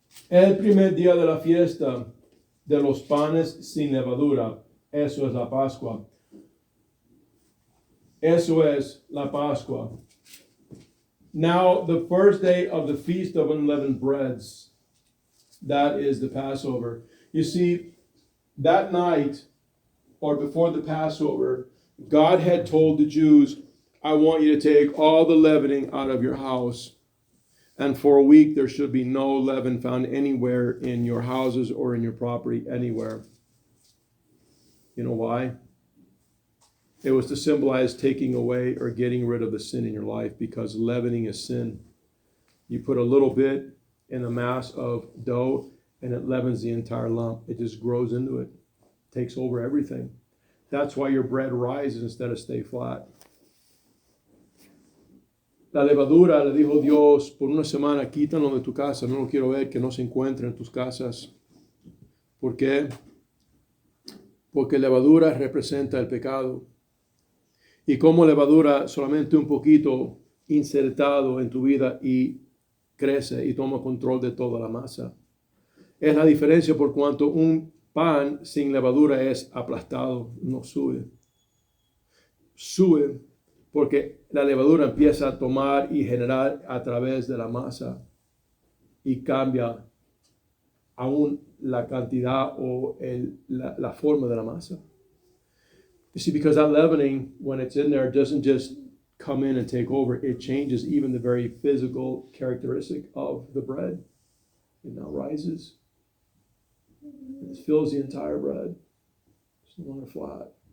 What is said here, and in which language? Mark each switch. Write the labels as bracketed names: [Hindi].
[Spanish] El primer día de la fiesta de los panes sin levadura, eso es la Pascua. Eso es la Pascua. [English] Now, the first day of the Feast of Unleavened Breads. That is the Passover. You see, that night, or before the Passover, God had told the Jews, I want you to take all the leavening out of your house. And for a week, there should be no leaven found anywhere in your houses or in your property, anywhere. You know why? It was to symbolize taking away or getting rid of the sin in your life, because leavening is sin. You put a little bit in a mass of dough and it leavens the entire lump. It just grows into it, takes over everything. That's why your bread rises instead of stay flat. [Spanish] La levadura, le dijo Dios, por una semana quítalo de tu casa, no lo quiero ver, que no se encuentre en tus casas. ¿Por qué? Porque levadura representa el pecado. Y como levadura, solamente un poquito insertado en tu vida y crece y toma control de toda la masa. Es la diferencia por cuanto un pan sin levadura es aplastado, no sube. Sube porque la levadura empieza a tomar y generar a través de la masa y cambia aún la cantidad o la forma de la masa. [English] You see, because that leavening, when it's in there, doesn't just come in and take over. It changes even the very physical characteristic of the bread. It now rises. It fills the entire bread. It's no longer flat.